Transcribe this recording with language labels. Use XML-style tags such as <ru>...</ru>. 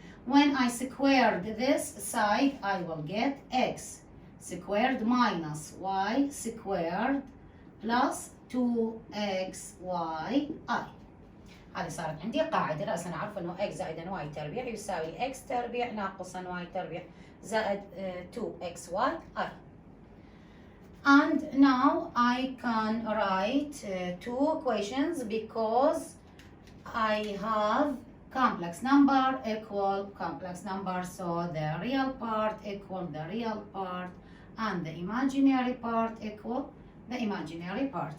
<en>When I squared this side, I will get x squared minus y squared plus 2xyi.</en> <ar>هذه صارت عندي قاعدة. رأسا أعرف أنه x زائدا y تربيع يساوي x تربيع ناقصا y تربيع زائد 2xyi.</ar> <en>And now I can write two equations because I have complex number equal complex number. So the real part equal the real part and the imaginary part equal the imaginary part.</en>